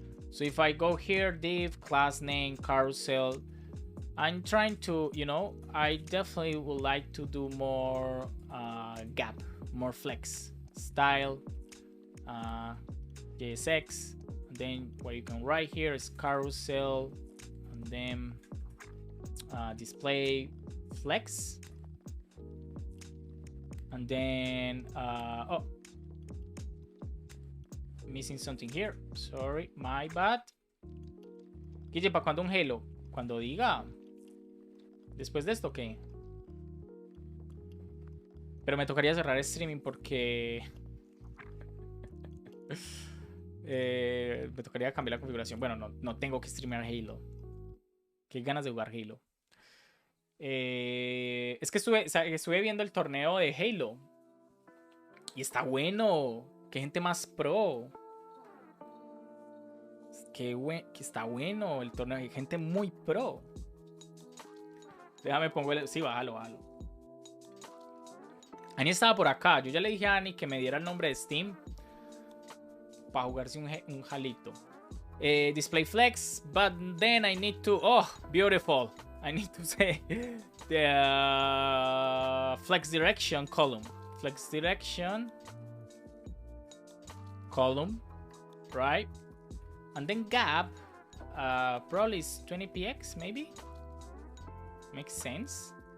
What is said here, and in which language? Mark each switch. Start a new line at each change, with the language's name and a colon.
English: So if I go here, div, class name, carousel, I'm trying to, you know, I definitely would like to do more gap, more flex, style, JSX, and then what you can write here is carousel, and then display flex. And then, oh, missing something here. Sorry, my bad.
Spanish: Guille, ¿para cuándo un Halo? Cuando diga. Después de esto, ¿qué? Pero me tocaría cerrar streaming porque... me tocaría cambiar la configuración. Bueno, no tengo que streamear Halo. Qué ganas de jugar Halo. Es que estuve viendo el torneo de Halo. Y está bueno. Qué gente más pro. Que está bueno el torneo. Hay gente muy pro. Déjame pongo el... Sí, bájalo. Ani estaba por acá. Yo ya le dije a Ani que me diera el nombre de Steam para jugarse un jalito.
English: Display flex, but then I need to... Oh, beautiful. I need to say the flex direction column. Flex direction column, right? And then gap, probably is 20px, maybe? Makes sense.